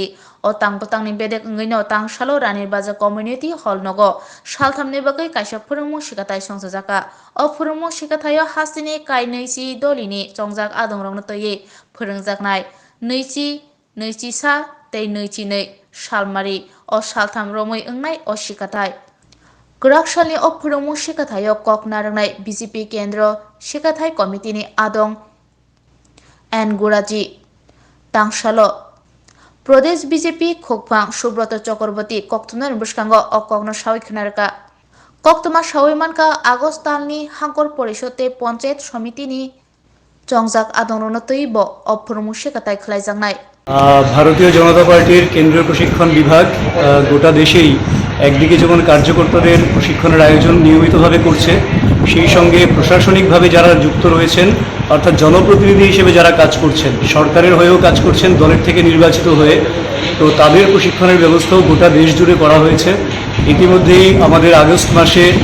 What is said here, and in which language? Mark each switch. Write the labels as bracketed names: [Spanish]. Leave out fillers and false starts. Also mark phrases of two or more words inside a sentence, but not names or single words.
[Kok Borok] o tangpwtangni bedek wngwi no tangsalo Ranir Bajar Community Hall nogo salthamni bagwi kaisa phwrwngmung sikathai songsajaka o phwrwngmung sikathaio hasteni kaineichi dolini chongjak adongrokno twiwi phwrwngjaknai neichi sa tei neichi nei salmari o saltham romwi wngnai o sikathai Graksalni o phwrwngmung sikathaio kok narwngnai BJP Kendra Sikathai Committee ni Adong N Guraji tangsalo Pradesh BJP Khokphang Subrata Chakraborty koktwmani bwskango o kokno sawi khwnarwka koktwma sawi manka August talni Hangkor Porishod tei Panchayat Samiti ni চংজাক আদংরনো তৈব অফরমু শিকাতাই খলাইজাংনাই [Bangla] ভারতীয় জনতা পার্টির কেন্দ্রীয় প্রশিক্ষণ বিভাগ গোটা দেশেই একদিকে যেমন কার্যকর্তাদের প্রশিক্ষণের আয়োজন নিয়মিতভাবে করছে সেই সঙ্গে প্রশাসনিকভাবে যারা যুক্ত রয়েছেন অর্থাৎ জনপ্রতিনিধি হিসেবে যারা কাজ করছেন সরকারের হয়েও কাজ করছেন দলের থেকে নির্বাচিত হয়ে তো তাদের প্রশিক্ষণের ব্যবস্থাও গোটা দেশ জুড়ে করা হয়েছে ইতিমধ্যেই আমাদের আগস্ট মাসে